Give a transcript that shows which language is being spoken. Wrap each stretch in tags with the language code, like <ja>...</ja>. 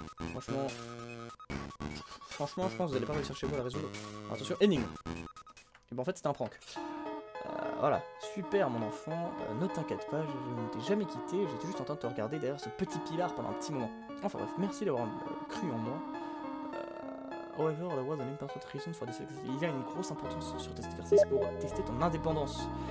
<fr>Franchement, je pense que vous allez pas réussir chez vous à la résoudre. Alors, attention, énigme. Et bon, en fait, c'était un prank. Voilà, super mon enfant, ne t'inquiète pas, je ne t'ai jamais quitté, j'étais juste en train de te regarder derrière ce petit pilar pendant un petit moment. Enfin bref, merci d'avoir cru en moi.</fr> <en>However, there was an important reason for this exercise.</en> <fr>Il y a une grosse importance sur cet exercice pour tester ton indépendance.</fr>